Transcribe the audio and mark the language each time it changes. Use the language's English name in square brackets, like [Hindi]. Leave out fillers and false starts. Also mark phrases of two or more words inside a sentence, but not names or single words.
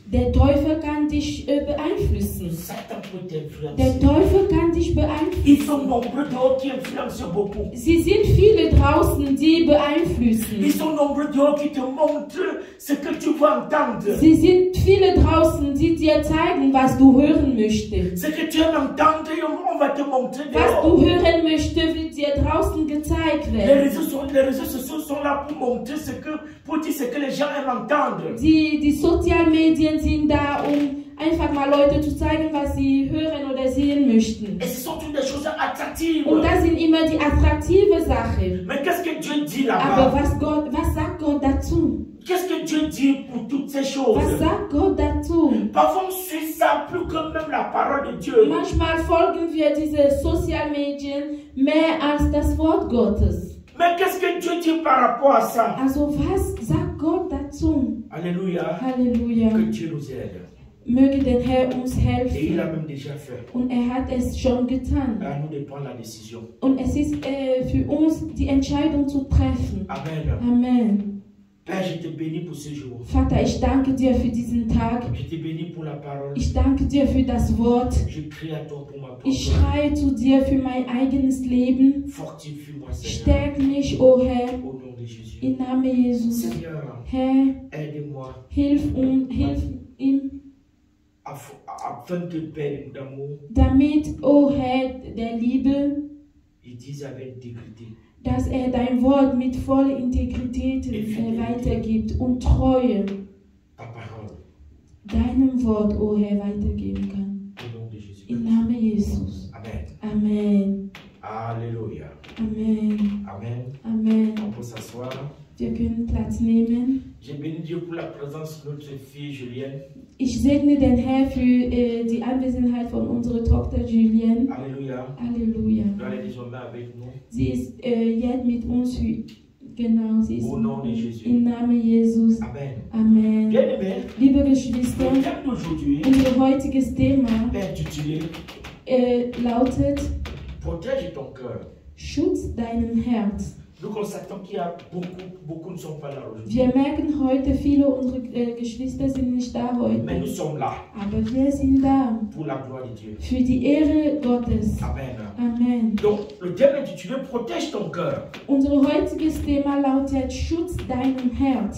[German] der Teufel kann dich beeinflussen. [French] Satan peut t'influencer. [German] Der Teufel kann dich [French] Ils [German] beeinflussen. [French] sont nombreux dehors qui influencent beaucoup. [German] Sie sind viele draußen, die beeinflussen. [French] Ils sont nombreux dehors qui te montrent ce que tu veux entendre. [German] Sie sind viele draußen, die dir zeigen, was du hören möchtest. [French] Ce que tu aimes entendre, on va te montrer [German] Was [French] dehors. [German] du hören möchtest, wird dir draußen gezeigt [French] Les [German] werden. [French] réseaux sociaux sont là pour montrer pour dire ce que les gens aiment entendre. [German] Die Sozialmedien sind da, um einfach mal Leute zu zeigen, was sie hören oder sehen möchten. [French] Et ce sont toutes des choses attractives. [German] Und das sind immer die attraktive Sachen. [French] Mais qu'est-ce que Dieu dit [German] Aber [French] là-bas? [German] was sagt Gott dazu? [French] Qu'est-ce que Dieu dit pour toutes ces choses? [German] Was sagt Gott dazu? [French] Parfois on suit ça plus que même la parole de Dieu. [German] Manchmal folgen wir diese Sozialmedien mehr als das Wort Gottes. [French] Mais qu'est-ce que Dieu dit par rapport à ça? [German] Also was sagt Gott dazu? [French] Alléluia. [German] Halleluja. [French] Que Dieu nous aide. [German] Möge der Herr uns [French] Et il a [German] helfen. [French] même déjà fait. [German] Und er hat es schon getan. [French] À nous de prendre la décision. [German] Und es ist für uns die Entscheidung zu treffen. [French] Amen. [German] Amen. [French] Père, je te bénis pour ce jour. [German] Vater, ich danke dir für diesen Tag. [French] Je te bénis pour la parole. [German] Ich danke dir für das Wort. [French] Je crie à toi pour ma propre. [German] Ich schreie zu dir für mein eigenes Leben. [French] Fortifie-moi, Seigneur. [German] Stärk mich, o Herr, [French] Au nom de Jésus. [German] im Namen Jesus. [French] Seigneur, [German] Herr, [French] aide-moi [German] hilf ihm, [French] afin que Père d'amour, [German] damit, o Herr der Liebe, [French] il dise avec intégrité. [German] dass er dein Wort mit voller Integrität weitergibt und Treue [French] Ta parole. [German] deinem Wort, o Herr, weitergeben kann. [French] Au nom de Jésus. [German] Im Namen Jesus. [French] Amen. [German] Amen. [French] Alléluia. [German] Amen. Amen. Amen. [French] On peut s'asseoir. [German] Wir können Platz nehmen. [French] J'ai béni Dieu pour la présence de notre fille Julienne. [German] Ich segne den Herr für die Anwesenheit von unserer Tochter Julienne. [French] Alléluia. [German] Halleluja. [French] Elle est désormais avec nous. [German] Sie ist jetzt mit uns. Genau, sie ist [French] Au nom de Jésus. [German] im Namen Jesus. [French] Amen. [German] Amen. [French] Bien-aimé, [German] Liebe Geschwister, [French] le thème d'aujourd'hui [German] unser heutiges Thema [French] est intitulé [German] lautet [French] Protège ton cœur. [German] Schutz deinem Herz. [French] Nous constatons qu'il y a beaucoup ne sont pas là aujourd'hui. [German] Wir merken heute, viele unserer Geschwister sind nicht da [French] Mais nous [German] heute. [French] sommes là [German] Aber wir sind da. [French] pour la gloire de Dieu. [German] Für die Ehre Gottes. [French] Amen. [German] Amen. [French] Donc, le thème est intitulé Protège ton cœur. [German] Unser heutiges Thema lautet Schutz deinem Herz.